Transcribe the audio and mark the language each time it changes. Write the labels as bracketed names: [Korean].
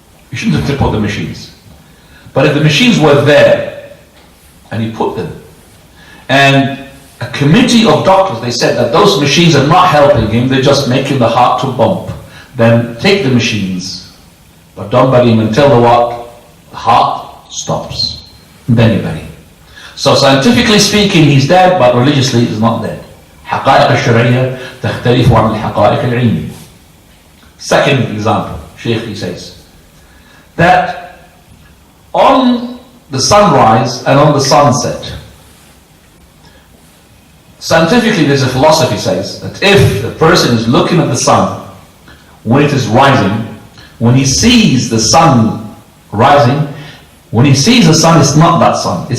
[English] You shouldn't have put the machines. But if the machines were there, and he put them, and a committee of doctors, they said that those machines are not helping him, they're just making the heart to bump, then take the machines, but don't bury him until the what? The heart stops. Then you bury him. So scientifically speaking, he's dead, but religiously he's not dead. [Arabic] حقائق الشرعية تختلف عن الحقائق العلمية. [English] Second example, Shaykh, he says that on the sunrise and on the sunset, scientifically there's a philosophy says that if the person is looking at the sun when it is rising, when he sees the sun rising, when he sees the sun, it's not that sun.